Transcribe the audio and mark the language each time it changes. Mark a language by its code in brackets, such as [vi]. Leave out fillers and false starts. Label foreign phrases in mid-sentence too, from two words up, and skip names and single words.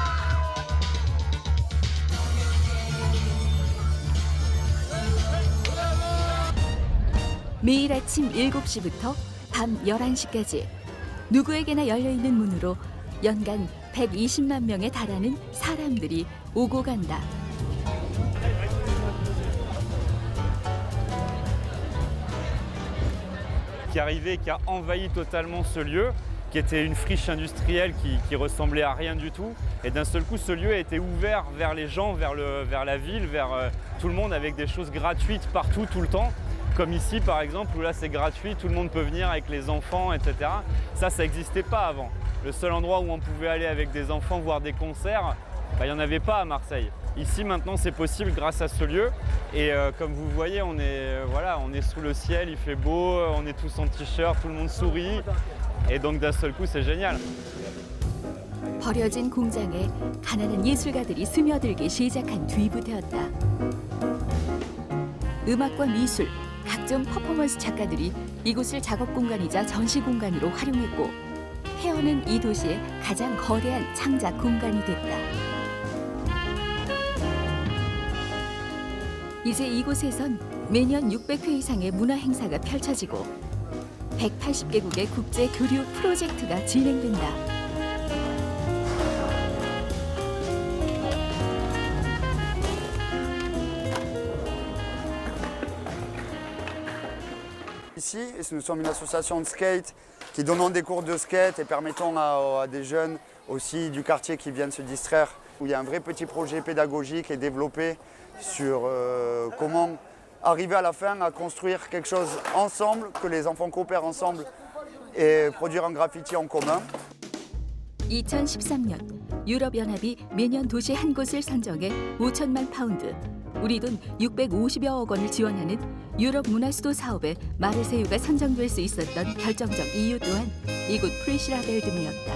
[ko] 매일 아침 7시부터 밤 11시까지 누구에게나 열려있는 문으로 연간 120만 명에 달하는 사람들이 오고 간다. [fr] Qui est arrivé, qui a envahi totalement ce lieu, qui était une friche industrielle qui ressemblait à rien du tout. Et d'un seul coup, ce lieu a été ouvert vers les gens, vers la ville, vers tout le monde, avec des choses gratuites partout, tout le temps. Comme ici, par exemple, où là c'est gratuit, tout le monde peut venir avec les enfants, etc. Ça n'existait pas avant. Le seul endroit où on pouvait aller avec des enfants voir des concerts, il n'y en avait pas à Marseille. Ici, maintenant, c'est possible grâce à ce lieu. Et comme vous voyez, on est sous le ciel, il fait beau, on est tous en t-shirt, tout le monde sourit. Et donc, d'un seul coup, c'est génial. [ko] 버려진 공장에 가난한 예술가들이 스며들기 시작한 뒤부터였다. 음악과 미술, 각종 퍼포먼스 작가들이 이곳을 작업 공간이자 전시 공간으로 활용했고 헤어는 이 도시의 가장 거대한 창작 공간이 됐다. 이제 이곳에선 매년 600회 이상의 문화 행사가 펼쳐지고 180개국의 국제 교류 프로젝트가 진행된다. [fr] Ici, nous sommes une association de skate qui donnons des cours de skate et permettons à des jeunes aussi du quartier qui viennent se distraire, où il y a un vrai petit projet pédagogique et développé sur comment arriver à la fin à construire quelque chose ensemble, que les enfants coopèrent ensemble et produire un graffiti en commun. [ko] 2013년 유럽연합이 매년 도시 한 곳을 선정해 5천만 파운드, 우리 돈 650여억 원을 지원하는 유럽 문화수도 사업에 마르세유가 선정될 수 있었던 결정적 이유 또한 이곳 프리시라벨드메였다.